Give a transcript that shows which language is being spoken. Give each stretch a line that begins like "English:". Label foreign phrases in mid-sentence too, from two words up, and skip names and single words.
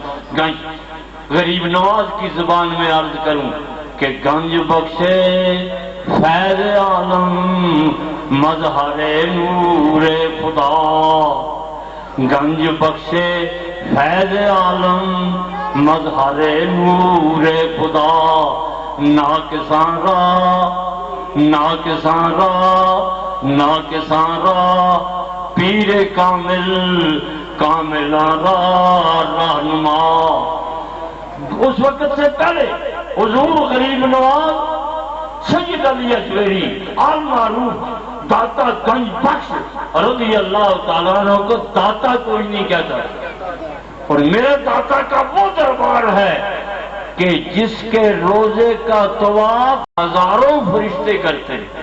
Urdu: غریب نواز کی زبان میں عرض کروں
Persian: کہ گنج بخشے فیض عالم مظہر نور خدا، گنج بخشے فیض عالم مظہر نور خدا، ناکساں را پیر کامل کاملان را رہنما۔
Urdu: اس وقت سے پہلے حضور غریب نواز سید علی اجمیری آل معروف داتا گنج بخش رضی اللہ تعالیٰ عنہ کو داتا کوئی نہیں کہتا، اور میرے داتا کا وہ دربار ہے کہ جس کے روزے کا طواف ہزاروں فرشتے کرتے ہیں۔